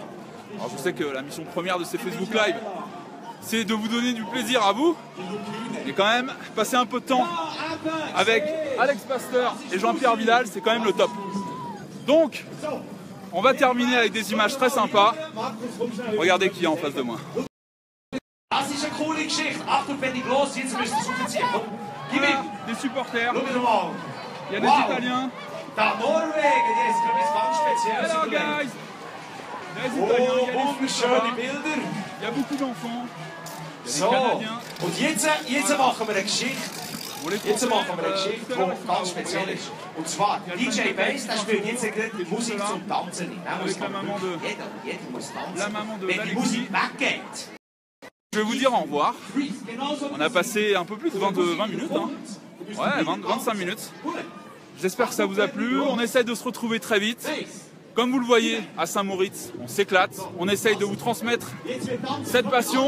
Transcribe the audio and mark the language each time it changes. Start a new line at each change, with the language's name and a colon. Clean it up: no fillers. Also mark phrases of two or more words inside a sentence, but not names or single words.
French: Alors je sais que la mission première de ces Facebook Live, c'est de vous donner du plaisir à vous. Et quand même, passer un peu de temps avec Alex Pasteur et Jean-Pierre Vidal, c'est quand même le top. Donc, on va terminer avec des images très sympas. Regardez qui est en face de moi.
German: Das ist eine coole Geschichte. Achtung, wenn ich los, jetzt müsst ihr es aufziehen. Gib ihm.
French: Des supporters,
German: Schau wieder mal.
French: il y a des Wow. Italiens.
German: Da Norwegen, das ist etwas ganz Spezielles.
English: Hello guys!
French: Des Italiens, il y a des
German: Wunderschöne
French: Suédois,
German: Bilder.
French: il y a beaucoup d'enfants, il y a des
German: So,
French: Canadiens.
German: und jetzt machen wir eine Geschichte.
French: Pour les
German: Jetzt
French: Français,
German: machen wir eine Geschichte,
French: tout à l'heure,
German: die ganz speziell ist. Und zwar, DJ Bass, der spielt jetzt gerade Musik zum Tanzen. Er muss
French: la maman de-
German: jeder muss tanzen.
French: la maman de
German: Wenn die
French: Alexis.
German: Musik weggeht.
French: Je vais vous dire au revoir. On a passé un peu plus de 20 minutes. Hein. Ouais, 25 minutes. J'espère que ça vous a plu. On essaie de se retrouver très vite. Comme vous le voyez, à Saint-Moritz, on s'éclate. On essaye de vous transmettre cette passion.